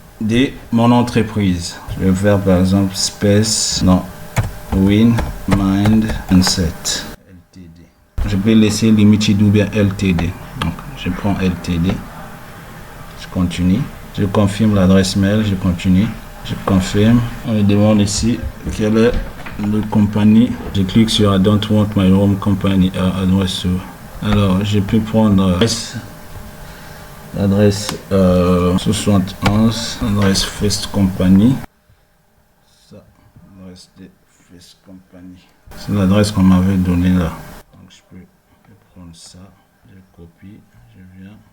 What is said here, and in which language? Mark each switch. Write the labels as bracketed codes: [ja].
[fr] de mon entreprise. Je vais faire par exemple Space, non, Win, Mind, Set, LTD. Je peux laisser Limited ou bien LTD. Donc, je prends LTD. Je continue. Je confirme l'adresse mail. Je continue. Je confirme. On me demande ici quelle est la compagnie. Je clique sur [en] I don't want my home company address. [fr] Alors, je peux prendre l'adresse 71, l'adresse First Company. Ça, l'adresse de First Company. C'est l'adresse qu'on m'avait donnée là. Donc, je peux prendre ça. Je copie. Je viens.